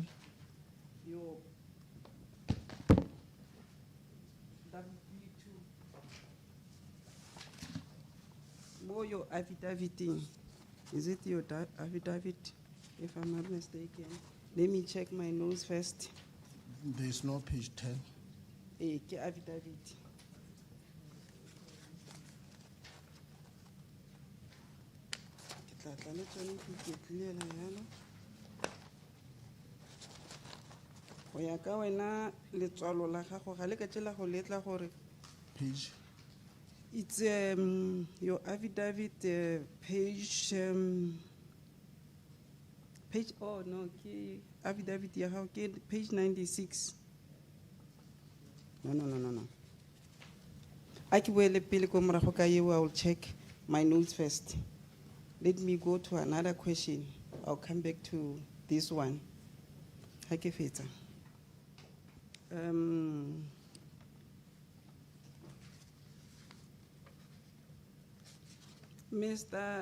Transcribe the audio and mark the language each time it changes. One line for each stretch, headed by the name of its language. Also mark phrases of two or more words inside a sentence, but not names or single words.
English: your W2. More your affidavit. Is it your affidavit, if I'm not mistaken? Let me check my notes first. There's no page 10.
Tswana: Ke affidavit. Ke tla tla le tsone ke iketlile yana. Go ya ka wena letswalo la gago ga le ka tsela go letla gore
English: Page it's your affidavit page oh no
Tswana: ke affidavit ya gago ke page 96.
English: No. I will check my notes first. Let me go to another question. I'll come back to this one. Mr.